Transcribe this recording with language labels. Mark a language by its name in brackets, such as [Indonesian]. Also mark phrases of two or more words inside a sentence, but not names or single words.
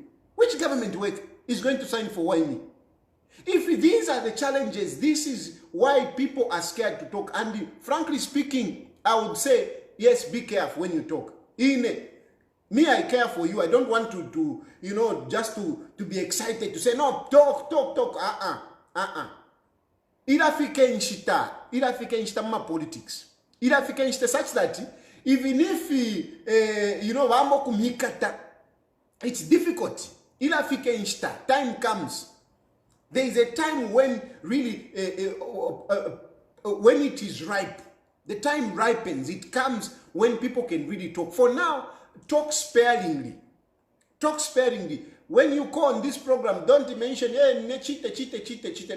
[English] Which government worker is going to sign for why me? If these are the challenges, this is why people are scared to talk. And frankly speaking, I would say, yes, be careful when you talk. Me, I care for you. I don't want to just to be excited to say, no, talk. [Bemba] Irafike nshita ma politics. Irafike nshita [English] such that even if, [Bemba] wamo kumikata, [English] it's difficult. [Bemba] Irafike nshita, [English] time comes. There is a time when really, when it is ripe, the time ripens. It comes when people can really talk. For now, talk sparingly. Talk sparingly. When you call on this program, don't mention, cheat.